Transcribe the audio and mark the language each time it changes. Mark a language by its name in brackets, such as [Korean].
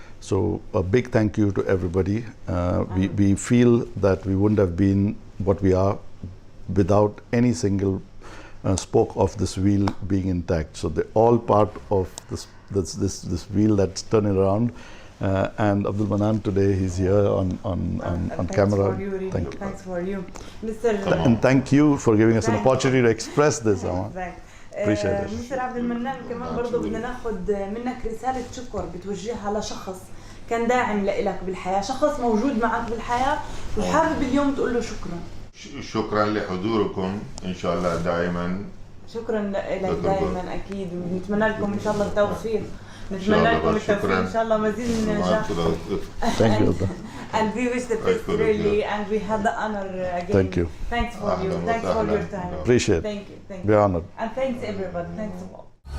[English] So a big thank you to everybody. We feel that we wouldn't have been what we are without any single spoke of this wheel being intact. So they're all part of this wheel that's turning around. And Abdul Manan today, he's here on camera. For you, really. Thanks for you, Mr. And thank you for giving us an opportunity to express this. Appreciate it. [Arabic] مستر عبد المنان كمان برضه بدنا ناخذ منك رسالة شكر بتوجهها لشخص كان داعم لك بالحياة، شخص موجود معك بالحياة وحابب اليوم تقول له شكرا. شكرا لحضوركم ان شاء الله دائما. شكرا لك دائما اكيد، ونتمنى لكم ان شاء الله التوفيق. نتمنى لكم التوفيق ان شاء الله، مزيد من النجاح. [English] Thank you. And we wish the best really, and we had the honor again. Thank you. Thanks for you. Thanks for your time. Appreciate it. Thank you. Thank you. We're honored. And thanks everybody. Thanks a lot.